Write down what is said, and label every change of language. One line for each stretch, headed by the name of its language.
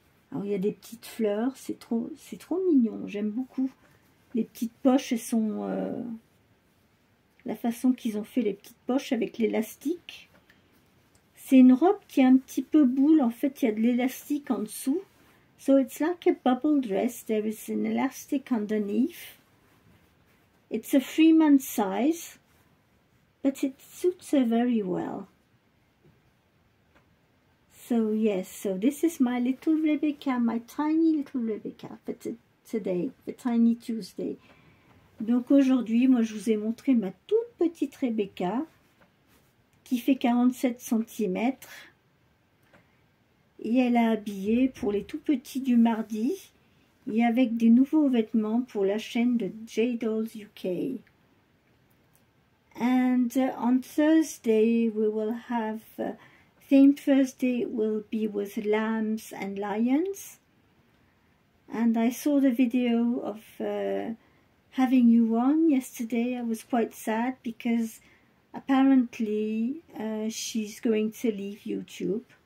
French: Alors il y a des petites fleurs, c'est trop mignon, j'aime beaucoup. Les petites poches, elles sont la façon qu'ils ont fait les petites poches avec l'élastique. C'est une robe qui est un petit peu boule, en fait il y a de l'élastique en dessous.
English: So it's like a bubble dress, there is an elastic underneath. It's a 3-month size, but it suits her very well. So yes, so this is my little Rebecca, my tiny little Rebecca for today, for Tiny Tuesday.
French: Donc aujourd'hui, moi je vous ai montré ma toute petite Rebecca qui fait 47 cm. Et elle a habillé pour les tout petits du mardi et avec des nouveaux vêtements pour la chaîne de J Dolls UK.
English: And on Thursday we will have theme Thursday will be with lambs and lions. And I saw the video of having you on yesterday. I was quite sad because apparently she's going to leave YouTube.